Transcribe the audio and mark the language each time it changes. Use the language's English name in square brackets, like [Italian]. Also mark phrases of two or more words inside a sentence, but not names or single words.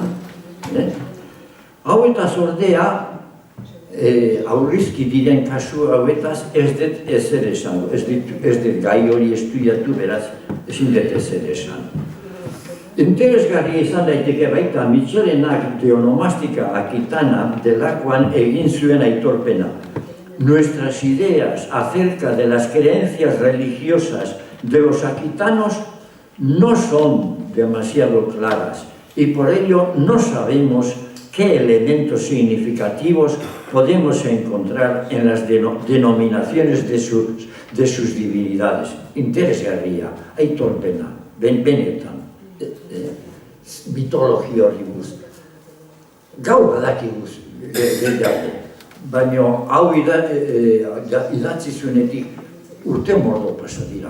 [Basque] Hauetaz ordea, aurrizki diren kasu hauetaz ez dut ezer esango. Ez dut gai hori estudiatu, beraz, ezin dut ezer esan. Interesgarria izan daiteke baita Michelenak Teonomastika Akitana delakoan egin zuen aitorpena. [Spanish] Nuestras ideas acerca de las creencias religiosas de los aquitanos no son demasiado claras y por ello no sabemos qué elementos significativos podemos encontrar en las denominaciones de sus divinidades. [Basque] Interesgarria, aitorpena, benetan, mitologia horri buruz. Gaur badakiguz gehiago. Baina hau idatzi zuenetik urte mordo pasa dira.